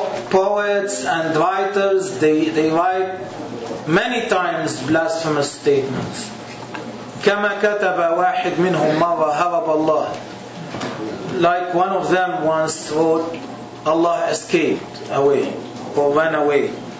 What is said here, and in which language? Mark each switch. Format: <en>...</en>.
<en>Poets and writers, they write many times blasphemous statements.</en> <ar>كما كتب واحد منهم مرة هرب الله.</ar> <en>Like one of them once wrote, Allah escaped away or ran away.</en>